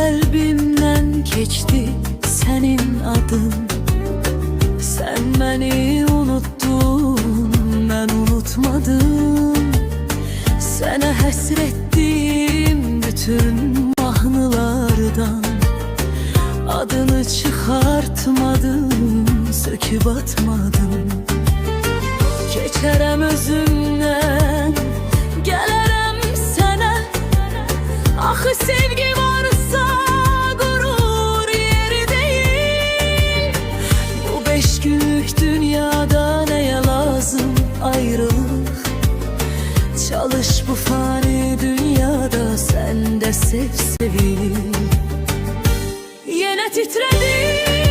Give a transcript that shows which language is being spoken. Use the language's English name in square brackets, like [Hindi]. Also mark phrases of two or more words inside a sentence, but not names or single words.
[Turkish] kalbimden keçdi senin adın. Sen beni unuttun, ben unutmadım. [Azerbaijani] Sənə həsrətdim bütün mahnılardan. Adını çıxartmadım, söküb atmadım. Keçərəm özümdən, gələrəm sənə. Axı sevgi varsa qurur yeri deyil. Bu 5 günlük dünyada nəyə lazım ayrılıq? [Turkish] Çalış bu fani dünyada, sen de sev sevil. Yine titredim.